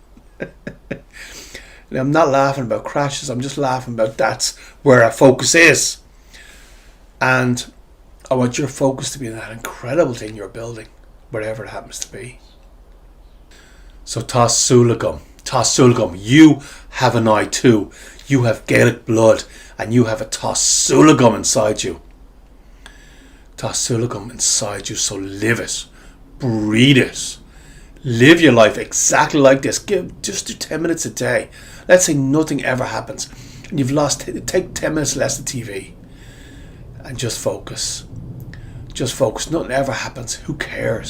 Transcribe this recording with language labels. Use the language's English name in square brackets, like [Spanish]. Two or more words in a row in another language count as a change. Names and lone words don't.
[English] Now, I'm not laughing about crashes, I'm just laughing about that's where our focus is. And I want your focus to be in that incredible thing you're building, wherever it happens to be. [Irish] So Tá Súil Agam. Tá Súil Agam. [English] You have an eye too. You have Gaelic blood, and you have a [Irish] Tá Súil Agam [English] inside you. [Irish] Tá Súil Agam [English] inside you, so live it. Breathe it. Live your life exactly like this. Just do 10 minutes a day. Let's say nothing ever happens, and you've take 10 minutes less of TV, and just focus. Just focus. Nothing ever happens.